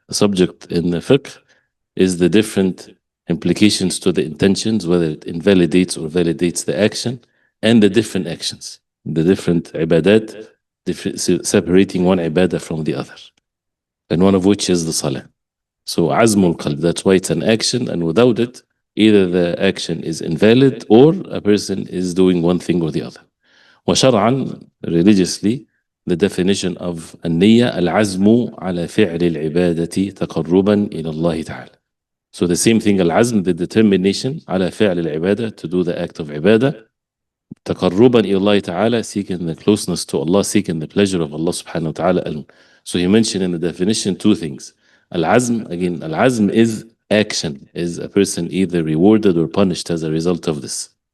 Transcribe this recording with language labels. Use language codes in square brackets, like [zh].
[en] The subject in the fiqh is the different implications to the intentions, whether it invalidates or validates the action, and the different actions, the different ibadat, separating one ibadah from the other, and one of which is the salah. So azmul qalb, that's why it's an action, and without it, either the action is invalid or a person is doing one thing or the other. [ar] وشرعا, [en] religiously, the definition of [ar] النية العزم على فعل العبادة تقربا إلى الله تعالى. [en] So the same thing, العزم, the determination [ar] على فعل العبادة, [en] to do the act of عبادة, [ar] تقربا إلى الله تعالى, [en] seeking the closeness to Allah, seeking the pleasure of Allah subhanahu wa ta'ala. So he mentioned in the definition two things. Al-azm, again, al-azm is action, is a person either rewarded or punished as a result of this.